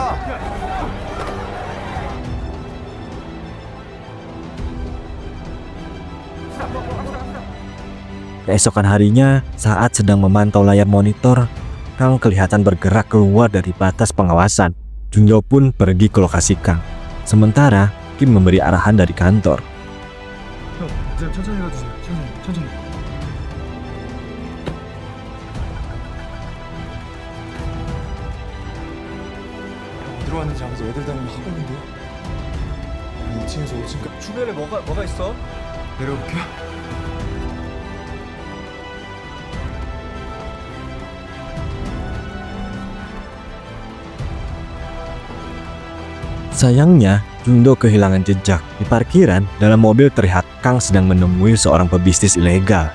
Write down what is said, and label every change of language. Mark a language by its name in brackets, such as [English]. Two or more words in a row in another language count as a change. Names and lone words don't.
[Indonesian] Keesokan harinya, saat sedang memantau layar monitor, Kang kelihatan bergerak keluar dari batas pengawasan. Junyo pun pergi ke lokasi Kang. Sementara Kim memberi arahan dari kantor. [Korean] 천천히 가주세요. 천천히. 어디로 왔는지 아무튼 애들 다니는 학원인데. 아니 2층에서 5층까지 주변에 뭐가 있어? 내려볼게요. [Indonesian] Sayangnya, Jundo kehilangan jejak. Di parkiran, dalam mobil terlihat Kang sedang menemui seorang pebisnis ilegal.